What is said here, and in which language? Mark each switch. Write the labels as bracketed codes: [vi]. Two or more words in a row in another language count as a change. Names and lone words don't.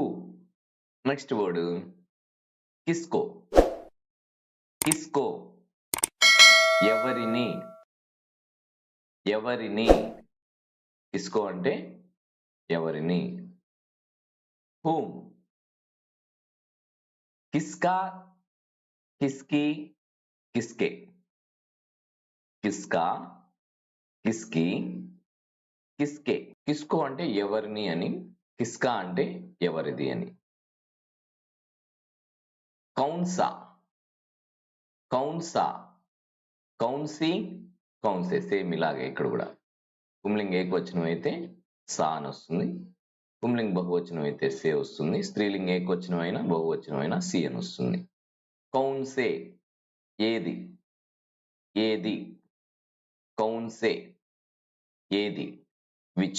[te] నెక్స్ట్ వర్డ్ [hi] किसको, किसको [te] ఎవరిని, ఎవరిని. కిస్కో అంటే ఎవరిని. హూమ్, [hi] किसका, किसकी, किसके. किसका, किसकी, किसके. [te] కిస్కో అంటే ఎవరిని అని, కిస్కా అంటే ఎవరిది అని. [hi] कौनसा, कौनसा, कौनसी, కౌన్సే. [te] సేమ్ ఇలాగే ఇక్కడ కూడా పుంలింగ ఏకవచనం అయితే సా అని వస్తుంది, పుంలింగ బహువచనం అయితే సే వస్తుంది, స్త్రీలింగ ఏకవచనం అయినా బహువచనం అయినా సి అని వస్తుంది. కౌన్సే ఏది, ఏది. కౌన్సే ఏది, విచ్.